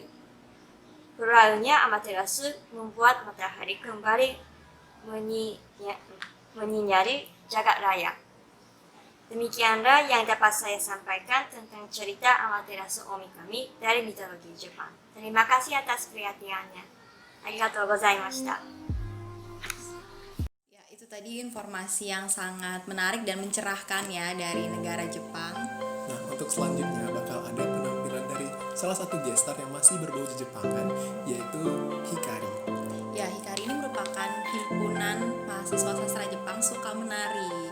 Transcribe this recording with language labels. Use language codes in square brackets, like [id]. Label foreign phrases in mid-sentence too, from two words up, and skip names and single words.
[id] Berlalunya Amaterasu membuat matahari kembali menyinari jagat raya. Demikianlah yang dapat saya sampaikan tentang cerita Amaterasu Omikami dari mitologi Jepang. Terima kasih atas perhatiannya. [ja] ありがとうございました。 [id] Ya, itu tadi informasi yang sangat menarik dan mencerahkan ya dari negara Jepang. Nah, untuk selanjutnya bakal ada penampilan dari salah satu gestar yang masih berbau Jepangan, yaitu Hikari. Ya, Hikari ini merupakan himpunan mahasiswa sastra Jepang suka menari.